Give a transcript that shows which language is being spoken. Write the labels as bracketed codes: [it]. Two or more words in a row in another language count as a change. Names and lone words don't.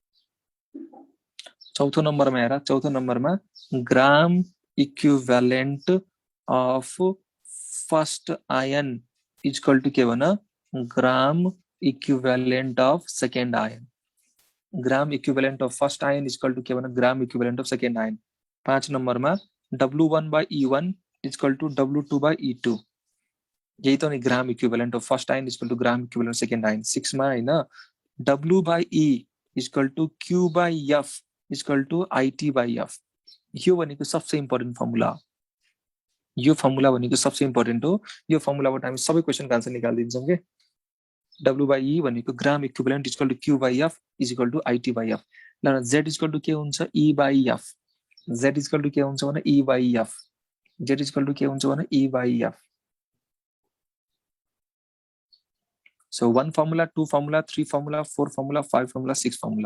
[ne] चौथो नम्बरमा हेर, चौथो नम्बरमा [en] gram equivalent of first ion equal to [ne] के भन, [en] gram equivalent of second ion. gram equivalent of first ion equal to [ne] के भन, [en] gram equivalent of second ion. [ne] 5 नम्बरमा W1/E1 [en] equal to [ne] W2/E2. यही त नि [en] gram equivalent of first ion equal to gram equivalent second ion. [ne] 6 मा हैन W/E [en] equal to [ne] Q/F [en] equal to [ne] IT/F. यो भनेको सबसे [en] important formula [ne] हो. यो फर्मुला भनेको सबसे इम्पोर्टेन्ट हो. यो फर्मुलाबाट हामी सबै क्वेशनको आन्सर निकाल्दिन्छौँ के. [en] W/E भनेको gram equivalent equal to Q/F equal to IT/F. [ne] ल Z [en] equal to [ne] के हुन्छ, E/F. Z [en] equal to [ne] के हुन्छ भने E/F. Z [en] equal to [ne] के हुन्छ भने E/F. [en] So 1 फर्मुला, 2 फर्मुला, 3 फर्मुला, 4 फर्मुला, 5 फर्मुला, 6 फर्मुला.